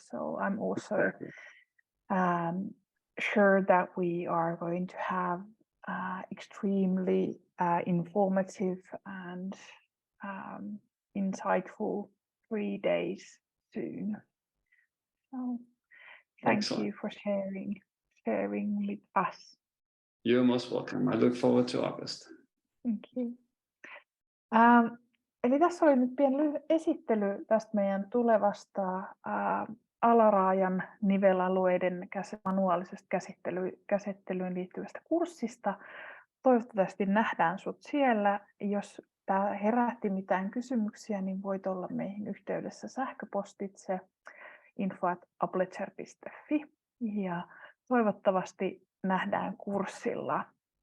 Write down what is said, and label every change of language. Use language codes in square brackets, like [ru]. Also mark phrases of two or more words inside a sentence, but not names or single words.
[en] So I'm also sure that we are going to have extremely informative and insightful 3 days soon. So thank Excellent. you for sharing with us. You're most welcome. I look forward to August. Thank you. [fi] Eli tässä oli nyt pieni esittely tästä meidän tulevasta alaraajan nivelalueiden manuaalisesta käsittelyyn liittyvästä kurssista. Toivottavasti nähdään sut siellä. Jos tämä herätti mitään kysymyksiä, niin voit olla meihin yhteydessä sähköpostitse info@aplezer.fi ja toivottavasti nähdään kurssilla.